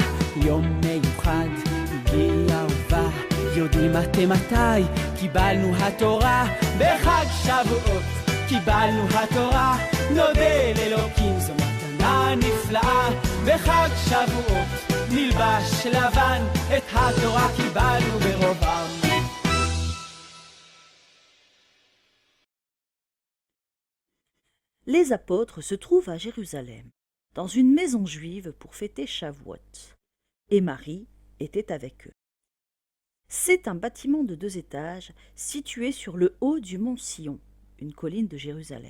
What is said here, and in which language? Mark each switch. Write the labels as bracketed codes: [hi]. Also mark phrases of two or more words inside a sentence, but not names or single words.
[he] יום מיוחד הגיע ובא, יודעים אתם מתי קיבלנו התורה. בחג שבועות קיבלנו התורה, נודה לאלוקים זו מתנה נפלאה. בחג שבועות נלבש לבן, את התורה קיבלנו ברובם. [fr] Les apôtres se trouvent à Jérusalem, dans une maison juive pour fêter Shavuot, et Marie était avec eux. C'est un bâtiment de 2 étages situé sur le haut du mont Sion, une colline de Jérusalem.